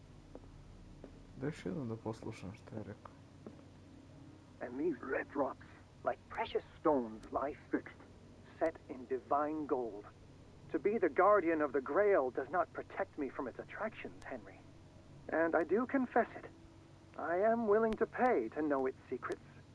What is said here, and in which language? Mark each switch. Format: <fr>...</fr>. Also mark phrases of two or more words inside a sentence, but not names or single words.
<sr>Da još jednom da poslušam što je rekao.</sr> <en>And these red drops, like precious stones lie fixed, set in divine gold. To be the guardian of the Grail does not protect me from its attractions, Henry. And I do confess it. I am willing to pay to know its secrets.</en>